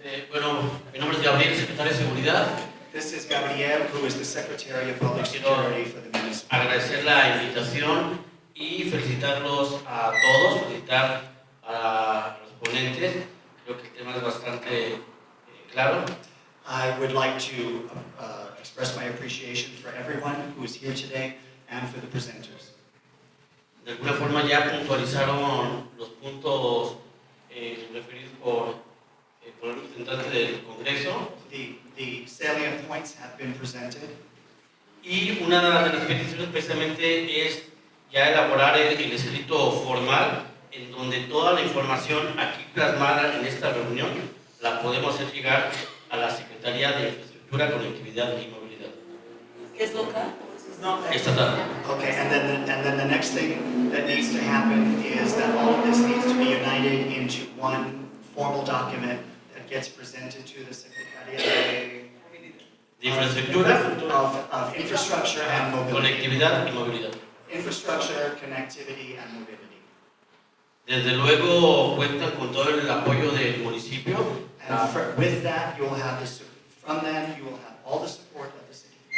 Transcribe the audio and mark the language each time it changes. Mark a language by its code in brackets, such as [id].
[es] Bueno, mi nombre es Gabriel, secretario de Seguridad. [en] This is Gabriel, who is the Secretary of Public Security for the municipality. [es] Agradecer la invitación y felicitarlos a todos, felicitar a los ponentes. Creo que el tema es bastante claro. [en] I would like to express my appreciation for everyone who is here today and for the presenters. [es] De alguna forma ya puntualizaron los puntos referidos por el representante del Congreso. [en] The salient points have been presented. [es] Y una de las peticiones precisamente es ya elaborar el escrito formal en donde toda la información aquí plasmada en esta reunión la podemos hacer llegar a la Secretaría de Infraestructura, Conectividad y Movilidad. ¿Qué es local? Estatal. [en] Okay, and then the next thing that needs to happen is that all of this needs to be united into one formal document that gets presented to the Secretaría [es] De Infraestructura, [en] of Infrastructure and Mobility. [es] Conectividad y Movilidad. [en] Infrastructure, connectivity, and mobility. [es] Desde luego cuentan con todo el apoyo del municipio. [en] And with that, you will have from them, you will have all the support of the city.